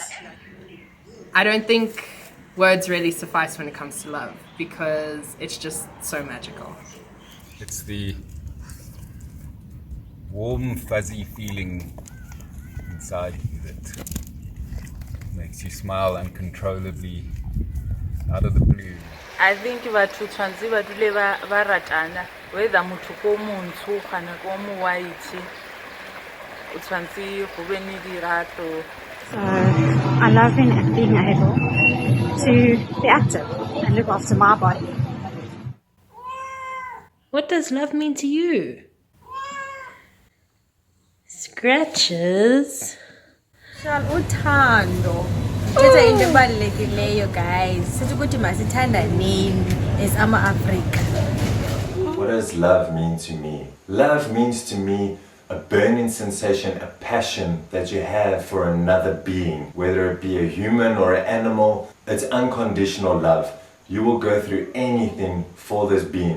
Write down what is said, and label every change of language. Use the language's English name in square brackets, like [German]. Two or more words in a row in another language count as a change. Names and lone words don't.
[English] I don't think words really suffice when it comes to love, because it's just so magical. It's the warm, fuzzy feeling inside you that makes you smile uncontrollably out of the blue. I think [Tswana] batho tshwantse ba dule ba ratana, whether motho ko montsho kana ko mo white, o tshwantse go be le dirato. [English] So I love being able to be active and look after my body. What does love mean to you? Scratches. [Xhosa] Uthando. Thetha into ebalulekileyo guys. Sithi ukuthi masithandaneni as ama-Africa. [English] What does love mean to me? Love means to me a burning sensation, a passion that you have for another being, whether it be a human or an animal. It's unconditional love. You will go through anything for this being.